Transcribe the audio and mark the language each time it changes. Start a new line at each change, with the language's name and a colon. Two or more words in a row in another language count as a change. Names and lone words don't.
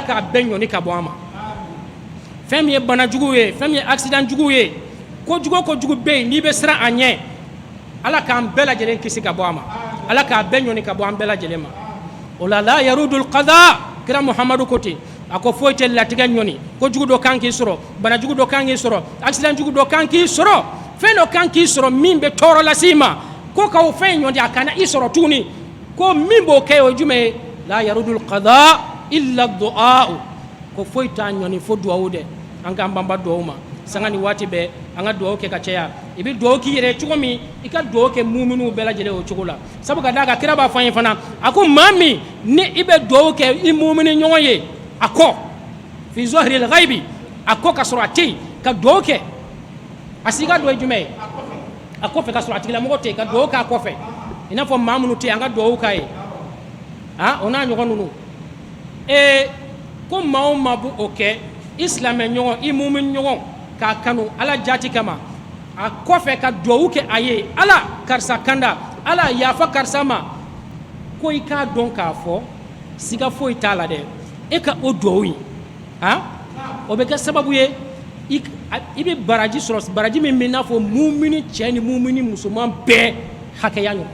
Bambara: k'a bɛɛ ɲɔni ka bɔ an ma fɛn min ye bana jugu ye fɛn min ye accident jugu ye kojugu bɛ yen n'i bɛ siran a ɲɛ ala k'an bɛɛ lajɛlen kisi ka bɔ a ma ala k'a bɛɛ ɲɔni ka bɔ an bɛɛ lajɛlen ma o la
Arabic: لا يرد القضاء
Bambara: kira muhamadu ko ten a ko foyi tɛ latigɛ ɲɔni kojugu dɔ kan k'i sɔrɔ bana jugu dɔ kan k'i sɔrɔ accident jugu dɔ kan k'i sɔrɔ fɛn dɔ kan k'i sɔrɔ min bɛ tɔɔrɔ lase i ma ko k'o fɛn ɲɔni a kana i sɔrɔ tuguni ko min b'o kɛ o ye jumɛn ye
Arabic: لا يرد القضاء إلا الدعاء
Bambara: ko foyi t'a ɲɔni fo duwawu dɛ an k'an banba duwawu ma sanga ni waati bɛɛ an ka duwawu kɛ ka caya i bɛ duwawu k'i yɛrɛ cogo min i ka duwawu kɛ muminiw bɛɛ lajɛlen o cogo la sabu ka d'a kan kira b'a fɔ an ye fana a ko maa min ni i bɛ duwawu kɛ i mumini ɲɔgɔn ye a kɔ
Arabic: في ظهر الغيب
Bambara: a kɔ ka sɔrɔ a tɛ yen ka duwawu kɛ a siga dɔ ye jumɛn ye a kɔfɛ ka sɔrɔ a tigilamɔgɔ tɛ yen ka duwawu k'a kɔfɛ i n'a fɔ maa minnu tɛ yen an ka duwawu k'a ye o n'a ɲɔgɔn ninnu ko maa o maa b'o kɛ i silamɛ ɲɔgɔn i mumini ɲɔgɔn k'a kanu ala jati kama a kɔfɛ ka duwawu kɛ a ye ala karisa kanda ala yafa karisa ma ko i k'a dɔn k'a fɔ siga foyi t'a la dɛ e ka o duwawu in o bɛ kɛ sababu ye i bɛ baraji sɔrɔ baraji min bɛ n'a fɔ mumini cɛ ni mumini musoman bɛɛ hakɛya